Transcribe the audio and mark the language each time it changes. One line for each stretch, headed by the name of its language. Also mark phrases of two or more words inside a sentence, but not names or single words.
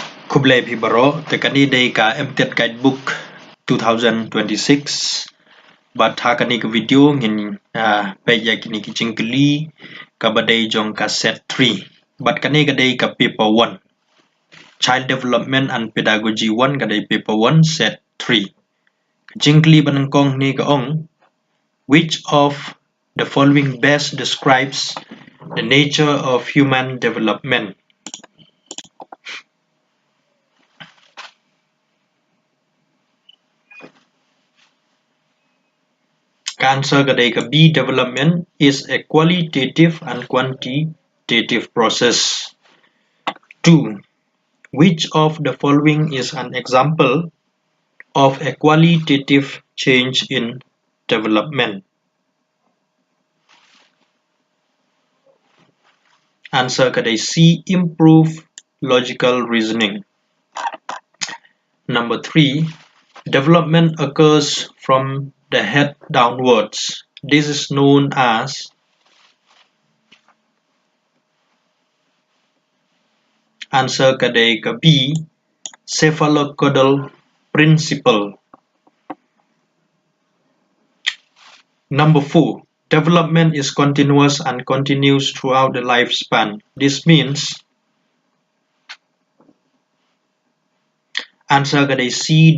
Khasi: Kublai Baro tekani day ka MTET Guidebook 2026 but hakani ka video ngin peja kini kichingkli ka badai jong ka set 3 but kani ka day ka paper 1 Child Development and Pedagogy 1 ka day paper 1 set 3 kichingkli banangkong ni ka ong
English: which of the following best describes the nature of human development.
Khasi: Answer kadai ka B.
English: Development is a qualitative and quantitative process. 2. Which of the following is an example of a qualitative change in development?
Khasi: Answer kadai C.
English: Improve logical reasoning. Number 3. Development occurs from the head downwards. This is known as answer
Khasi: kadai ka
English: B. Cephalocaudal principle. Number 4. Development is continuous and continues throughout the lifespan. This means answer kadai C.